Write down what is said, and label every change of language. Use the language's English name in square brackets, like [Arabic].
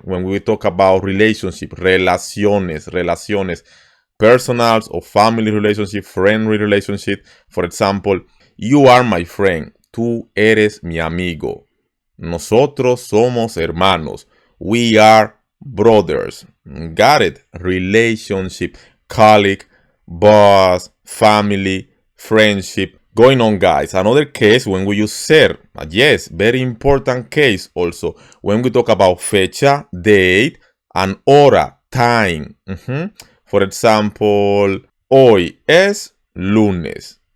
[English] When we talk about relationship. Relaciones. Personals or family relationship, friendly relationship. For example, you are my friend. [Spanish] Tú eres mi amigo. Nosotros somos hermanos. [English] We are brothers. Got it? Relationship, colleague, boss, family, friendship. Going on, guys. Another case when we use ser. Yes, very important case also. When we talk about fecha, date, and hora, time. For example, [Spanish] hoy es lunes.